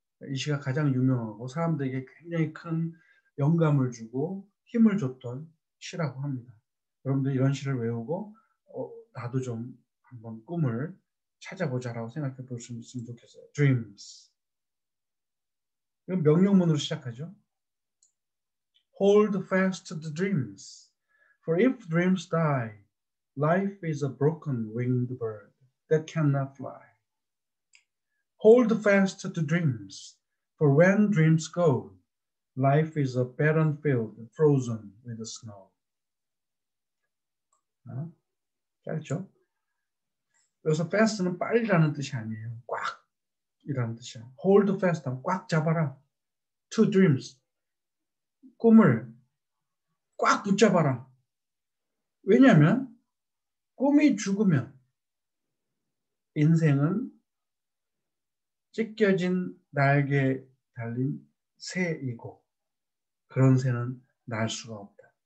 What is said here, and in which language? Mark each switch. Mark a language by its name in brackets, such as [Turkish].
[Korean] 이 시가 가장 유명하고 사람들에게 굉장히 큰 영감을 주고 힘을 줬던 시라고 합니다. 여러분들 이런 시를 외우고 나도 좀 한번 꿈을 찾아보자라고 생각해 볼 수 있으면 좋겠어요. [English] Dreams. [Korean] 이건 명령문으로 시작하죠. [English] Hold fast to the dreams. For if dreams die, life is a broken winged bird that cannot fly. Hold fast to dreams. For when dreams go, life is a barren field frozen with snow. [Korean] 짧죠? 여기서 fast는 빨리라는 뜻이 아니에요. 꽉 이라는 뜻이야. [English] Hold fast [Korean] 하면 꽉 잡아라. [English] To dreams. [Korean] 꿈을 꽉 붙잡아라. 왜냐하면 꿈이 죽으면 인생은 찢겨진 날개에 달린 새이고 그런 새는 날 수가 없다.